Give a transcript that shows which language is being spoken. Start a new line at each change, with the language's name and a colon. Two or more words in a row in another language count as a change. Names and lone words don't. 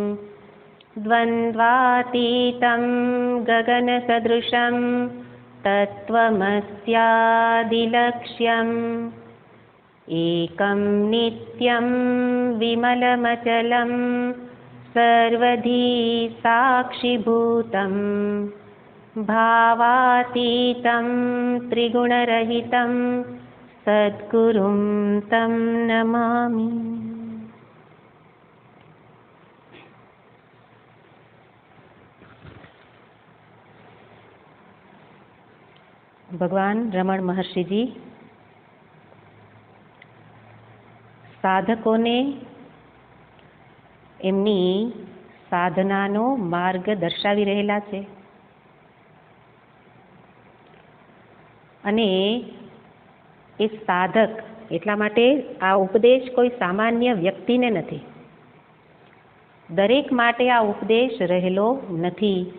Sanskrit: द्वन्द्वातीतं गगनसदृशं तत्त्वमस्यादिलक्ष्यम् एकं नित्यं विमलमचलं सर्वधी साक्षिभूतं भावातीतं त्रिगुणरहितं सद्गुरुं तं नमामि।
Gujarati: भगवान रमण महर्षि जी સાધકોને એમની સાધનાનો માર્ગ દર્શાવી રહેલા છે અને એ સાધક એટલા માટે આ ઉપદેશ કોઈ સામાન્ય વ્યક્તિને નથી, દરેક માટે આ ઉપદેશ રહેલો નથી.